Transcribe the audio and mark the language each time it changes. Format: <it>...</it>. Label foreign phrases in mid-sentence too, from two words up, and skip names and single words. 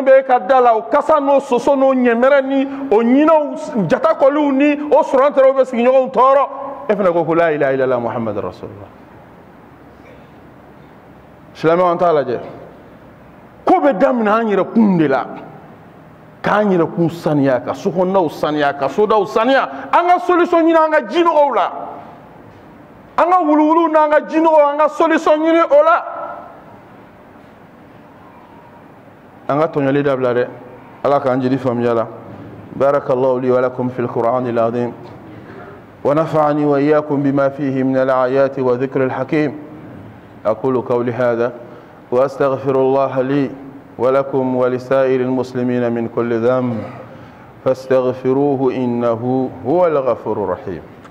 <bm>bɛ e ka da la o kasa n'o soso n'o ɲɛmɛrɛ ni o ɲinɛw jatakɔliw ni o sɔrɔntɛrɛw bɛ sigiɲɔgɔnw tɔɔrɔ e fana ko</bm> <ar>لا إله إلا الله محمد رسول الله</ar> <bm>silamɛw an t'a lajɛ ko be damina an yɛrɛ kun de la k'an yɛrɛ kun saniya ka sokɔnɔnaw saniya ka sodaw saniya an ka solution ɲini an ka jinɔgɔw la an ka wuluwulu n'an ka jinɔgɔw an ka solution ɲini o la an ka tɔɲɔli dabila dɛ ala k'an jeli faamuya la</bm> <ar>بارك الله لي ولكم في القرآن العظيم ونفعني وإياكم بما فيه من الآيات وذكر الحكيم أقول قولي هذا وأستغفر الله لي ولكم ولسائر المسلمين من كل ذنب فاستغفروه إنه هو الغفور الرحيم</ar>